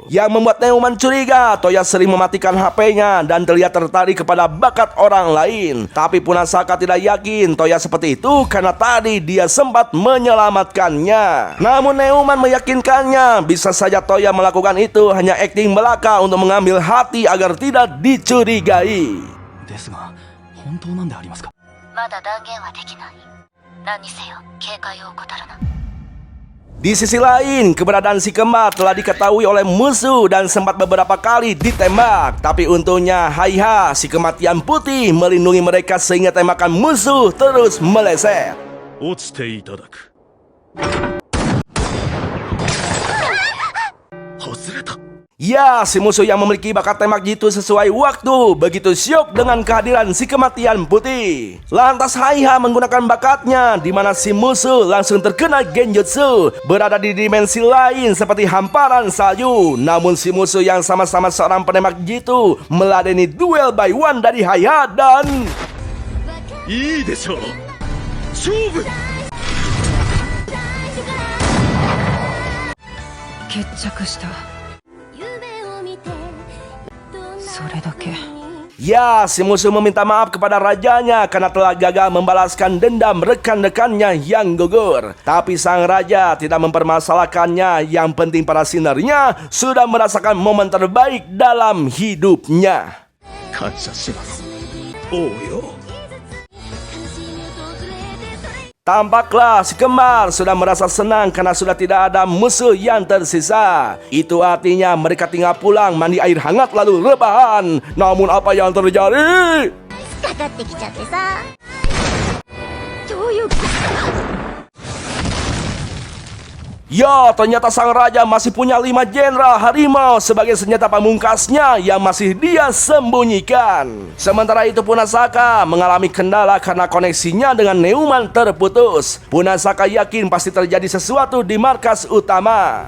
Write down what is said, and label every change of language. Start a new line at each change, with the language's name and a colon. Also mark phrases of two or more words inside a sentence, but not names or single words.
Indonesian: Yang membuat Neumann curiga, Toya sering mematikan HP-nya dan terlihat tertarik kepada bakat orang lain. Tapi Punasaka tidak yakin Toya seperti itu karena tadi dia sempat menyelamatkannya. Namun Neumann meyakinkannya bisa saja Toya melakukan itu hanya akting belaka untuk mengambil hati agar tidak dicurigai.
Japanese: ですが、本当なんでありますか？まだ断言はできない。何にせよ警戒を怠るな。
Indonesian: Di sisi lain, keberadaan si kembar telah diketahui oleh musuh dan sempat beberapa kali ditembak. Tapi untungnya Haiha, si kematian putih, melindungi mereka sehingga tembakan musuh terus meleset.
Japanese: 落ちていただく。外れた。
Indonesian: Ya, si musuh yang memiliki bakat tembak jitu sesuai waktu begitu syok dengan kehadiran si kematian putih. Lantas Haiha menggunakan bakatnya di mana si musuh langsung terkena genjutsu, berada di dimensi lain seperti hamparan salju. Namun si musuh yang sama-sama seorang penembak jitu meladeni duel
English: by one
Indonesian: dari Haiha dan
Japanese: いいでしょう。勝負。決着した。それだけ。
Indonesian: Ya, si musuh meminta maaf kepada rajanya karena telah gagal membalaskan dendam rekan-rekannya yang gugur. Tapi sang raja tidak mempermasalahkannya. Yang penting para sinernya sudah merasakan momen terbaik dalam hidupnya.
Japanese: 感謝します。王よ。
Indonesian: Tampaklah si kembar sudah merasa senang karena sudah tidak ada musuh yang tersisa. Itu artinya mereka tinggal pulang, mandi air hangat lalu rebahan. Namun apa yang terjadi?
Japanese: かかってきちゃってさ。どういうことだ。
Indonesian: Ya, ternyata sang raja masih punya 5 jenderal harimau sebagai senjata pamungkasnya yang masih dia sembunyikan. Sementara itu Punasaka mengalami kendala karena koneksinya dengan Neumann terputus. Punasaka yakin pasti terjadi sesuatu di markas utama.